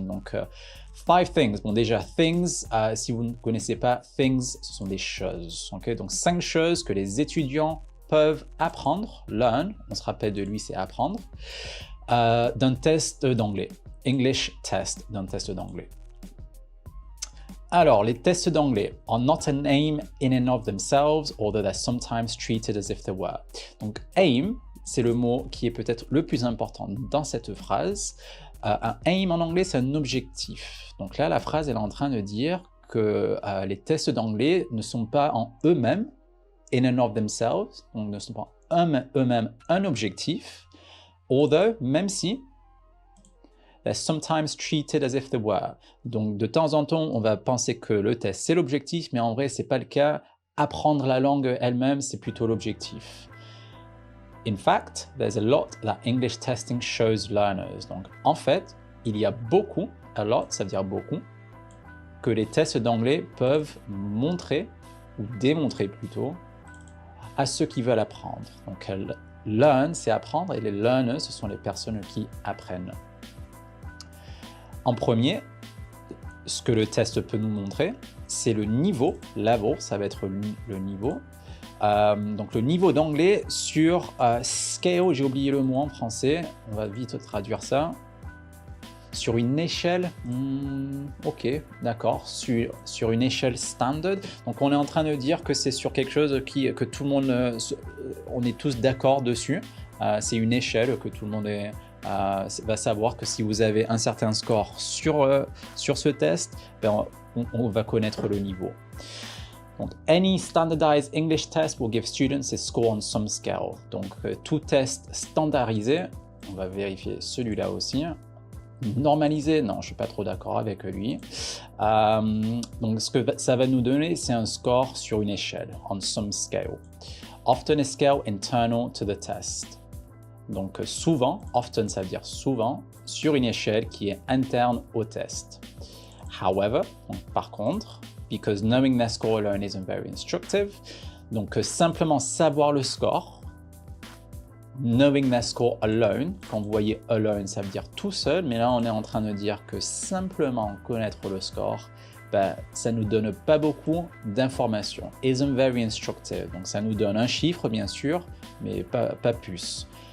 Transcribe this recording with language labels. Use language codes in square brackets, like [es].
[fr] Donc, 5 things. Bon, déjà, things, si vous ne connaissez pas, things, ce sont des choses. Okay? Donc, 5 choses que les étudiants peuvent apprendre, learn, on se rappelle de lui, c'est apprendre, d'un test d'anglais. [en] English test, [fr] d'un test d'anglais. Alors, les tests d'anglais [en] are not an aim in and of themselves, although they're sometimes treated as if they were. [fr] Donc, aim, c'est le mot qui est peut-être le plus important dans cette phrase. Un aim en anglais, c'est un objectif. Donc là, la phrase, elle est en train de dire que les tests d'anglais ne sont pas en eux-mêmes, [en] in and of themselves, [fr] donc ne sont pas eux-mêmes un objectif, although, même si, [en] they're sometimes treated as if they were. [fr] Donc de temps en temps, on va penser que le test c'est l'objectif, mais en vrai c'est pas le cas. Apprendre la langue elle-même, c'est plutôt l'objectif. [en] In fact, there's a lot that English testing shows learners. [fr] Donc en fait, il y a beaucoup, [en] a lot, [fr] ça veut dire beaucoup, que les tests d'anglais peuvent montrer, ou démontrer plutôt, à ceux qui veulent apprendre. Donc learn, c'est apprendre, et les learners, ce sont les personnes qui apprennent. En premier, ce que le test peut nous montrer, c'est le niveau, level, ça va être le niveau. Donc le niveau d'anglais sur scale, j'ai oublié le mot en français, on va vite traduire ça. Sur une échelle, ok, d'accord, sur une échelle standard. Donc on est en train de dire que c'est sur quelque chose que tout le monde, on est tous d'accord dessus. C'est une échelle que tout le monde va savoir que si vous avez un certain score sur ce test, ben, on va connaître le niveau. [en] Donc, any standardized English test will give students a score on some scale. [fr] Donc, tout test standardisé, on va vérifier celui-là aussi. Normalisé, non, je ne suis pas trop d'accord avec lui. Donc, ce que ça va nous donner, c'est un score sur une échelle, [en] on some scale. Often a scale internal to the test. [fr] Donc souvent, often ça veut dire souvent, sur une échelle qui est interne au test. [en] However, [fr] donc, par contre, [en] because knowing their score alone isn't very instructive, [fr] donc simplement savoir le score, knowing their score alone, quand vous voyez alone, ça veut dire tout seul, mais là on est en train de dire que simplement connaître le score, ben, ça ne nous donne pas beaucoup d'informations, [en] isn't very instructive, [fr] donc ça nous donne un chiffre bien sûr, mais pas plus.